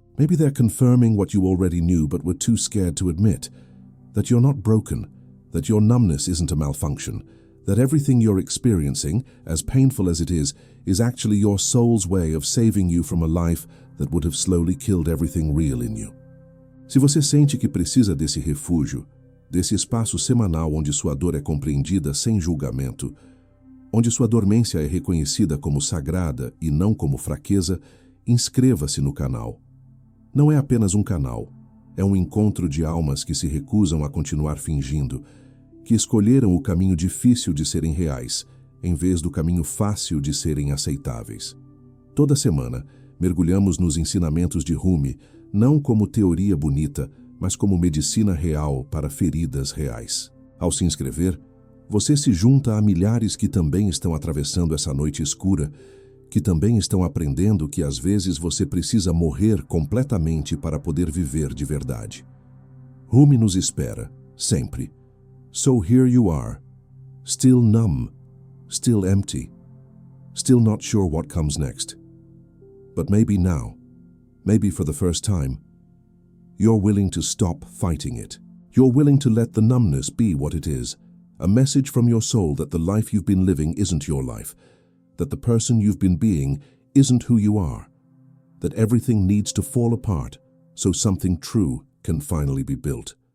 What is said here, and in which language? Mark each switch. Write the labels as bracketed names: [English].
[English] Maybe they're confirming what you already knew but were too scared to admit, that you're not broken, that your numbness isn't a malfunction, that everything you're experiencing, as painful as it is actually your soul's way of saving you from a life that would have slowly killed everything real in you. [Portuguese] Se você sente que precisa desse refúgio, desse espaço semanal onde sua dor é compreendida sem julgamento, onde sua dormência é reconhecida como sagrada e não como fraqueza, inscreva-se no canal. Não é apenas um canal, é um encontro de almas que se recusam a continuar fingindo, que escolheram o caminho difícil de serem reais, em vez do caminho fácil de serem aceitáveis. Toda semana, mergulhamos nos ensinamentos de Rumi, não como teoria bonita, mas como medicina real para feridas reais. Ao se inscrever, você se junta a milhares que também estão atravessando essa noite escura, que também estão aprendendo que às vezes você precisa morrer completamente para poder viver de verdade. Rumi nos espera, sempre. [English] So here you are, still numb, still empty, still not sure what comes next. But maybe now, maybe for the first time, you're willing to stop fighting it. You're willing to let the numbness be what it is, a message from your soul that the life you've been living isn't your life, that the person you've been being isn't who you are, that everything needs to fall apart so something true can finally be built.